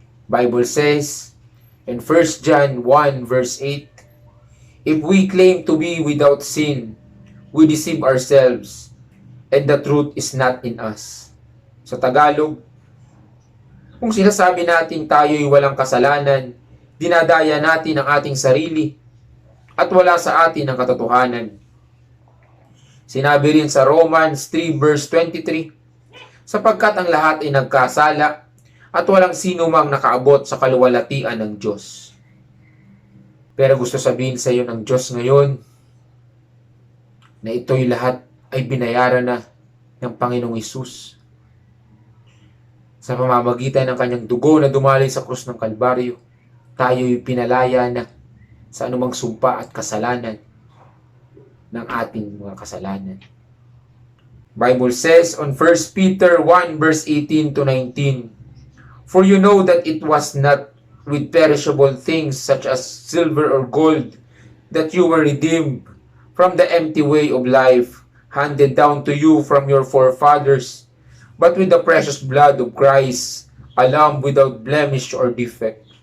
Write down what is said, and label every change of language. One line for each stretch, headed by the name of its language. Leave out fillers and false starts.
English: Bible says in 1 John 1 verse 8, if we claim to be without sin, we deceive ourselves, and the truth is not in us.
Filipino: Sa Tagalog, kung sinasabi natin tayo'y walang kasalanan, dinadaya natin ang ating sarili, at wala sa atin ang katotohanan. Sinabi rin sa Romans 3 verse 23, sapagkat ang lahat ay nagkasala, at walang sino mang nakaabot sa kaluwalhatian ng Diyos. Pero gusto sabihin sa iyo ng Diyos ngayon na ito'y lahat ay binayaran na ng Panginoong Hesus sa pamamagitan ng kanyang dugo na dumaloy sa krus ng Kalbaryo. Tayo'y pinalaya na sa anumang sumpa at kasalanan ng ating mga kasalanan.
English: Bible says on 1 Peter 1 verse 18 to 19, "For you know that it was not with perishable things such as silver or gold that you were redeemed from the empty way of life handed down to you from your forefathers, but with the precious blood of Christ, a lamb without blemish or defect."